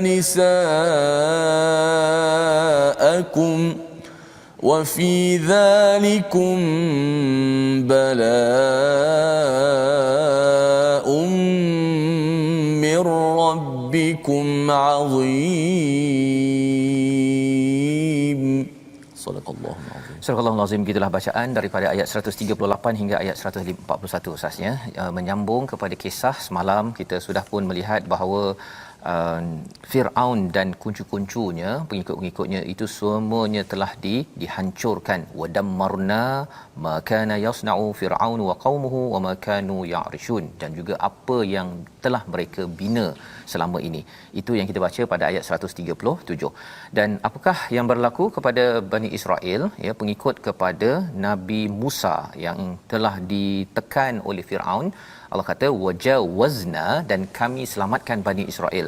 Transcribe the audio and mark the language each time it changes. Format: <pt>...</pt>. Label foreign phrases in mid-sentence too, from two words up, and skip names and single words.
<ar>نساءكم وفي ذلكم بلاء من ربكم عظيم صدق الله العظيم.</ar> <ms>Surah Al-Azim, gitulah bacaan daripada ayat 138 hingga ayat 141 asasnya, menyambung kepada kisah semalam. Kita sudah pun melihat bahawa Fir'aun dan kuncu-kuncunya, pengikut-pengikutnya itu semuanya telah dihancurkan.</ms> <ar>ودمرنا ما كان يصنع فرعون وقومه وما كانوا يعرشون,</ar> <ms>dan juga apa yang telah mereka bina selama ini. Itu yang kita baca pada ayat 137. Dan apakah yang berlaku kepada Bani Israel, ya, pengikut kepada Nabi Musa yang telah ditekan oleh Fir'aun? Allah kata wajawazna, dan kami selamatkan Bani Israel.</ms>